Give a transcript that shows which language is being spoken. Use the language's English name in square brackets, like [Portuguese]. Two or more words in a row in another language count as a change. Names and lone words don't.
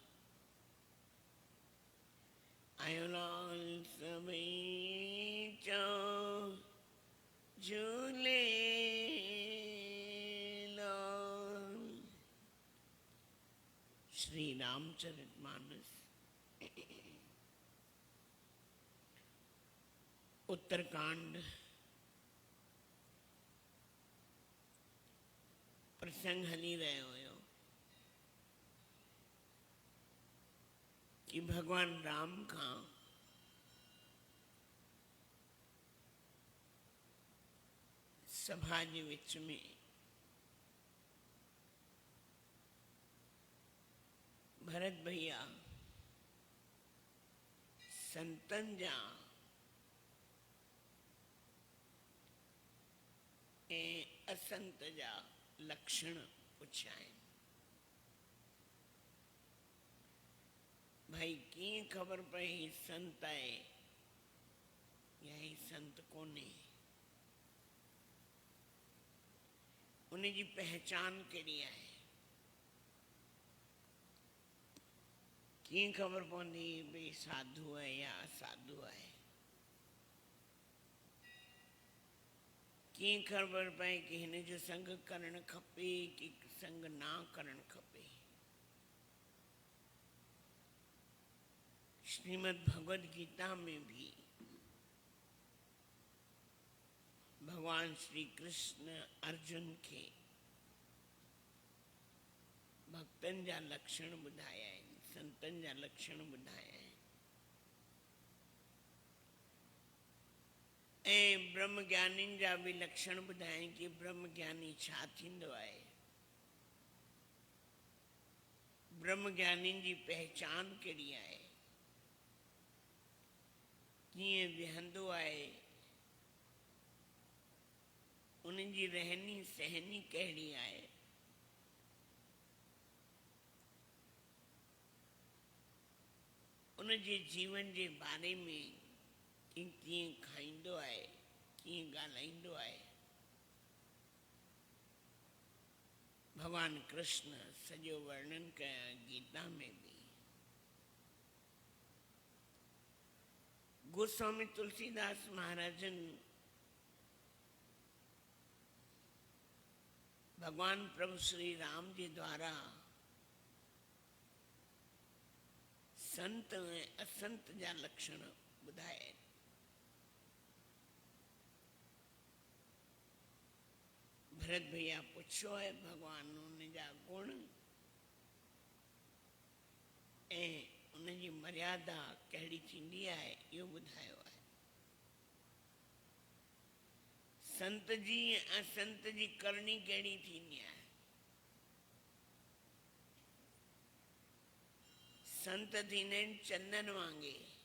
[Sindhi] आयो लाल सवई चो झूले लाल। श्री रामचरितमानस उत्तरकांड प्रसंग हली रहियो हुयो कि भगवान राम खां सभा जे विच में भरत भैया संतन जा ऐं असंत जा लक्षण पुछिया आहिनि। भाई कीअं ख़बर पए ही संत आहे या ही संत कोन्हे, उन जी पहचान कहिड़ी आहे, कीअं ख़बर पवंदी भई साधु आहे या असाधु आहे, कीअं ख़बर पए कि हिन जो संग करणु खपे कि संग ना करणु खपे। श्रीमद् भगवद गीता में भी भगवान श्री कृष्ण अर्जुन के भक्तन जा लक्षण ॿुधाया आहिनि, संतन जा लक्षण ॿुधाया आहिनि। ऐं ब्रह्म ज्ञानिन जा भी लक्षण ॿुधाया कि ब्रह्म ज्ञानी छा थींदो आहे, ब्रह्म ज्ञानिन जी पहचान कहिड़ी आहे, कीअं विहंदो आहे, उन्हनि जी रहनी सहनी कहिड़ी आहे, उन जे जीवन जे बारे में कीअं खाईंदो आहे, कीअं ॻाल्हाईंदो आहे। भगवान कृष्ण सॼो वर्णन कया गीता में भी। गोस्वामी तुलसीदास महाराजन भगवान प्रभु श्री राम जी द्वारा संत ऐं असंत जा लक्षण ॿुधाए। भरत भैया पुछियो है भगवान उन जा गुण ऐं उनजी मर्यादा कहिड़ी थींदी आहे इहो ॿुधायो आहे। संत जी ऐं असंत जी करणी कहिड़ी थींदी आहे। संत थींदा आहिनि चंदन वांगुरु।